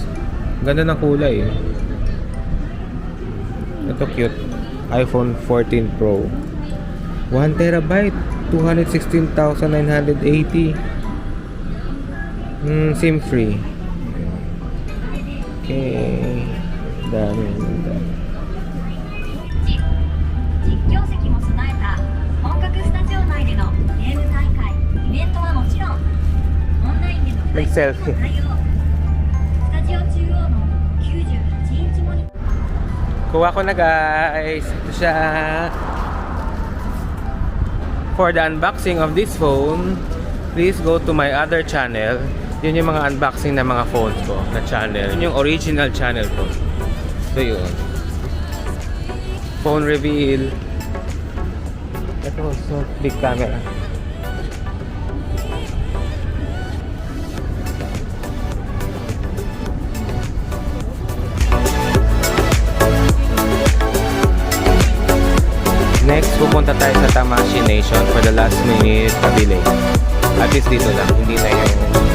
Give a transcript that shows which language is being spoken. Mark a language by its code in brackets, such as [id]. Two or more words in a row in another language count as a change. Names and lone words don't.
[tl] Ganda ng kulay. Ito cute. [en] iPhone 14 Pro 1 terabyte 216,980. SIM free. Okay. [tl] Dami. [ja] 実況席も備えた本格スタジオ内でのゲーム大会イベントはもちろんオンラインでの配信も対応。スタジオ中央の98インチモニター [tl] Kuha ko na guys. Ito siya. [en] For the unboxing of this phone, please go to my other channel. [tl] Yun yung mga unboxing na mga phones ko na channel. Yun yung original channel ko. So yun. [en] Phone reveal. Ito so big camera. [tl] Next, pupunta tayo sa Tamashii Nation [en] for the last minute [tl] pabili. At least dito lang, hindi na yung